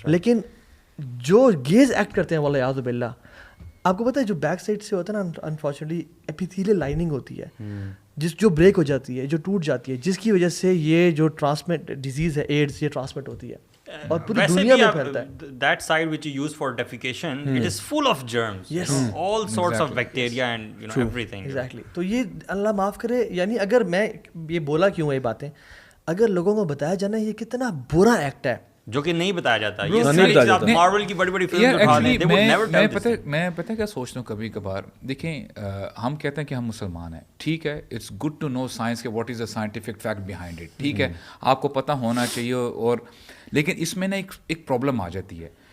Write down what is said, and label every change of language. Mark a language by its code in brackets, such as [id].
[ur] لیکن جو gaze act کرتے ہیں واللہ یاذ باللہ, آپ کو پتہ ہے جو بیک سائڈ سے ہوتا ہے نا, انفارچونیٹلی ایپیتھیلیل لائننگ ہوتی ہے جو بریک ہو جاتی ہے, جو ٹوٹ جاتی ہے, جس کی وجہ سے یہ جو ٹرانسمٹ ڈیزیز ہے ایڈز, یہ ٹرانسمٹ ہوتی ہے اور پوری دنیا میں پھیلتا ہے. [en] That side which you use for defecation, it is full of germs, all sorts of bacteria and everything. Exactly. [ur] تو یہ اللہ معاف کرے, یعنی اگر میں یہ بولا کیوں یہ باتیں, اگر لوگوں کو بتایا جانا یہ کتنا برا ایکٹ ہے, جو کہ نہیں بتایا جاتا. یہ ساری چیز آپ مارول کی بڑی بڑی فلمز اٹھا لیں, [en] they would never tell this. [ur] میں پتہ کیا سوچتا ہوں کبھی کبھار, دیکھیں ہم کہتے ہیں کہ ہم مسلمان ہیں, ٹھیک ہے, [en] it's good to know science [ur] کہ [en] what is the scientific fact behind it, [ur] ٹھیک ہے, آپ کو پتہ ہونا چاہیے, اور لیکن اس میں نا ایک پرابلم آ جاتی ہے.